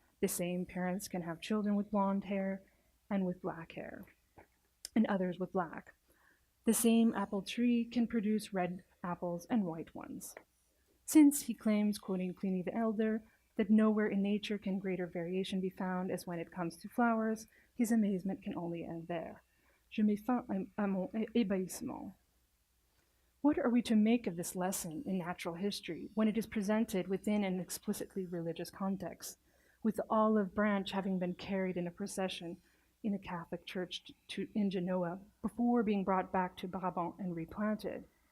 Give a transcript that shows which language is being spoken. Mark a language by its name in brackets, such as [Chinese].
[English] The same parents can have children with blonde hair and with black hair, and others with black. The same apple tree can produce red apples and white ones. Since, he claims, quoting Pliny the Elder, that nowhere in nature can greater variation be found as when it comes to flowers, his amazement can only end there. [French] Je mets fin à mon ébahissement. [English] What are we to make of this lesson in natural history when it is presented within an explicitly religious context, with the olive branch having been carried in a procession in a Catholic church in Genoa before being brought back to Brabant and replanted?